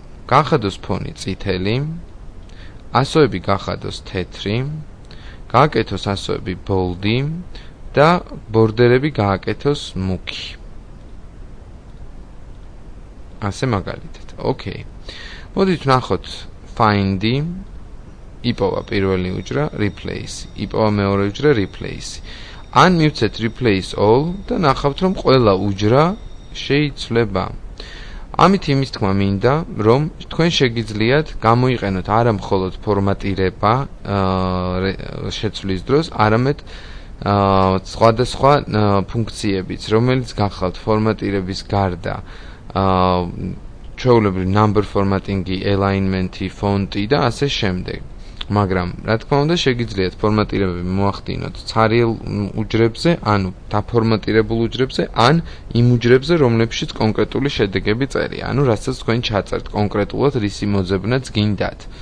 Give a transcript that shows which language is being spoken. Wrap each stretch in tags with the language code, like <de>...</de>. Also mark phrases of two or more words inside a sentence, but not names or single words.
<ka>გაახადოს ფონი წითელი, ასოები გაახადოს თეთრი, გააკეთოს ასოები ბოლდი და ბორდერები გააკეთოს მუქი. ასე მაგალითად. ოკეი. მოდით ვნახოთ</ka> <en>find-ი,</en> <ka>იპოვა პირველი უჯრა replace, იპოვა მეორე უჯრა replace. ან მივცეთ</ka> <en>replace all</en> <ka>და ნახავთ რომ ყველა უჯრა შეიცვლება. ამით იმის თქმა მინდა, რომ თქვენ შეგიძლიათ გამოიყენოთ არა მხოლოდ ფორმატირება შეცვლის დროს, არამედ სხვადასხვა ფუნქციებიც, რომელიც გახავთ ფორმატირების გარდა, ჩვეულებრივ</ka> <en>number formatting-ი,</en> <ka>alignment-ი, font-ი და ასე შემდეგ. მაგრამ, რა თქმა უნდა, შეგიძლიათ ფორმატირებები მოახდინოთ ცარიელ უჯრებზე, ანუ დაფორმატირებულ უჯრებზე, ან იმ უჯრებზე, რომლებშიც კონკრეტული შედეგები წერია, ანუ რასაც თქვენ ჩაწერთ კონკრეტულად რისი მოძებნაც გინდათ.</ka>